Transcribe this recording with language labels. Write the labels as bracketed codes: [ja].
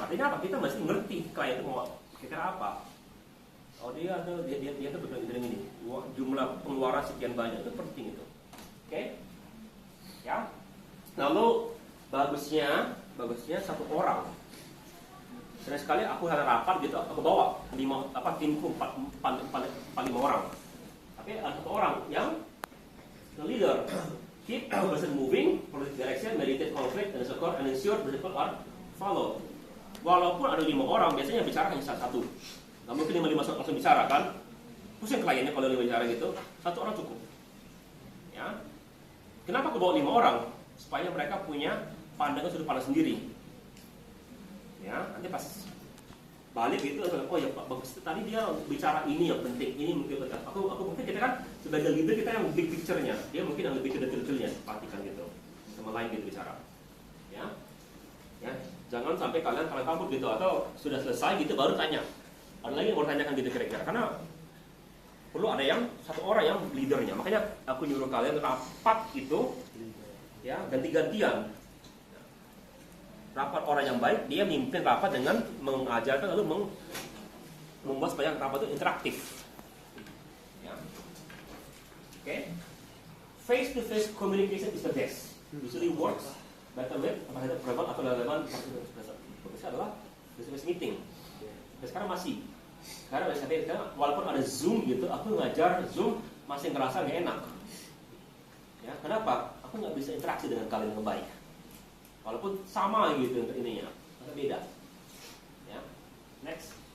[id] Artinya apa? Kita mesti ngerti klien itu mau kira apa. Oh dia tuh bilang ini, jumlah pengeluaran sekian banyak, itu penting itu. Oke? Ya. Lalu bagusnya satu orang. Sering sekali aku ada rapat gitu, aku bawa timku 4-5 orang. Tapi ada satu orang yang [en] the leader, keep the person moving, policy direction, mediate conflict, and support and ensure the people are followed. [id] Walaupun ada 5 orang, biasanya bicara hanya satu. Nggak mungkin 5 langsung bicara kan? Pusing kliennya kalau 5 bicara gitu, satu orang cukup. Ya. Kenapa aku bawa 5 orang? Supaya mereka punya pandangan sudut pandang sendiri. Ya, nanti pas balik gitu, oh ya Pak, bagus tadi dia bicara ini yang penting, ini mungkin betul. Aku mungkin kita kan sebagai leader kita yang big picture-nya, dia mungkin yang lebih ke detail-detailnya, perhatikan gitu, sama lain gitu bicara. Ya, jangan sampai kalian kabur gitu atau sudah selesai gitu baru tanya. Ada lagi yang mau tanyakan gitu kira-kira, karena perlu ada yang satu orang yang leadernya. Makanya aku nyuruh kalian rapat itu, ya ganti-gantian. Rapat orang yang baik, dia mimpin rapat dengan mengajarkan lalu membuat supaya rapat itu interaktif. Ya. Oke. [en] Face to face communication is the best. Usually works better with private atau relevan. [id] Bagusnya adalah face to face meeting. Dan sekarang masih. Sekarang walaupun ada Zoom gitu, aku ngajar Zoom masih ngerasa nggak enak. Ya, kenapa? Aku nggak bisa interaksi dengan kalian dengan baik. Walaupun sama gitu untuk ininya, agak beda. Ya, next.